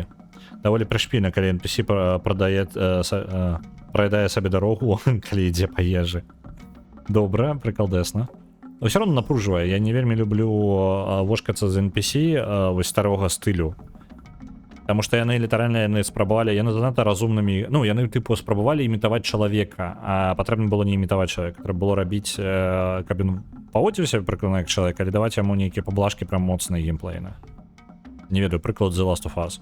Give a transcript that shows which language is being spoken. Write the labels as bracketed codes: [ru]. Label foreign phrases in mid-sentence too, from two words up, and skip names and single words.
[uk] Доволі пришпільно, коли NPC проїдає собі дорогу, коли йде по їжі. Добре, приколдесно. Но все одно напружує. Я не вельми люблю вошкатися з NPC ось старого стилю. [be] Тому що яны літаральна яны спрабавалі, яны занадта разумнымі, ну, яны типу спрабавалі імітаваць чалавека, а патрэбна было не імітаваць чалавека, трэба было рабіць, каб ён паводзіўся прыкладна як чалавек, але даваць яму нейкія паблажкі прям моцныя геймплейна. Не ведаю, прыклад The Last of Us.